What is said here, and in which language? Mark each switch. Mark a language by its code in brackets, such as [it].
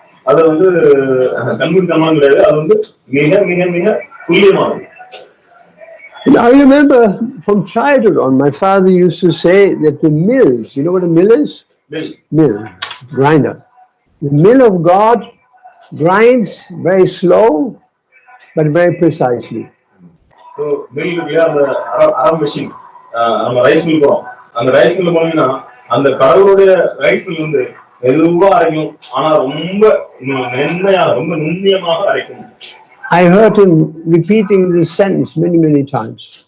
[ta] அது வந்து கண்மூடித்தனமானது கிடையாது, அது வந்து மிக மிக மிக துல்லியமானது. [en] I remember from childhood on, my father used to say that the mills, you know what a mill is? Mill, grinder. The mill of God grinds very slow, but very precisely. [ta] So, mill இல்லையா, அந்த அரை machine, நம்ம rice mill போறோம், அந்த rice mill போனீங்கன்னா அந்த கடவுளுடைய rice mill வந்து மெதுவா அரைக்கும், ஆனா ரொம்ப மென்மையாக ரொம்ப நுண்ணியமாக அரைக்கும். [en] I heard him repeating this sentence many, many times.